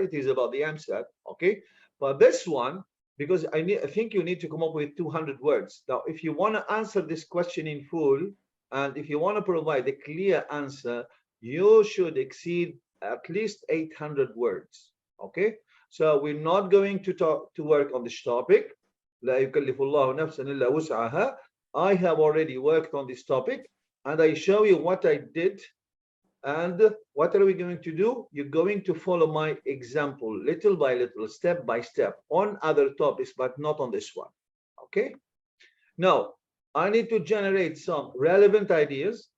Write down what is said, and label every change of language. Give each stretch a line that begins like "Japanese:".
English: It is about the AMSAT. Okay, but this one, because I think you need to come up with 200 words. Now, if you want to answer this question in full, and if you want to provide a clear answer, you should exceed at least 800 words. Okay, so we're not going to work on this topic.
Arabic: لا يكلف الله نفسا إلا وسعها.
English: I have already worked on this topic, and I show you what I did. And what are we going to do? You're going to follow my example little by little, step by step, on other topics, but not on this one. Okay, now I need to generate some relevant ideas.